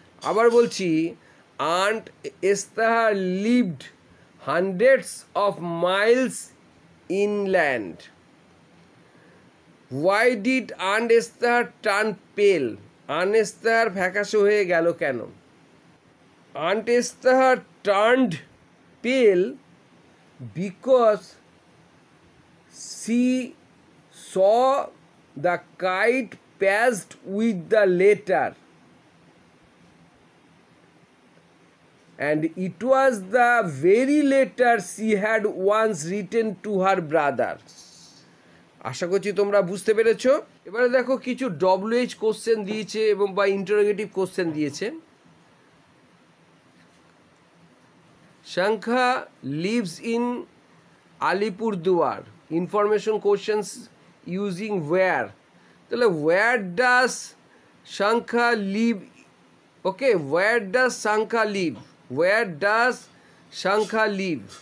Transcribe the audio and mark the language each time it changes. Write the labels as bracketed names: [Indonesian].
[Bangla] আবার বলছি, [English] Aunt Esther lived hundreds of miles inland. Why did Aunt Esther turn pale? [Bangla] Aunt Esther ফ্যাকাশে হয়ে গেল কেন? [English] Aunt Esther turned pale because she saw the kite passed with the letter. And it was the very letter she had once written to her brother. [Bangla] আশা করছি তোমরা বুঝতে পেরেছো। এবারে দেখো কিছু WH কোশ্চেন দিয়েছে এবং বা ইন্টারোগেটিভ কোশ্চেন দিয়েছে। [English] Sankhya lives in Alipurduar, information questions using where, তাহলে where does Sankhya live, okay, where does Sankhya live, where does Sankhya live.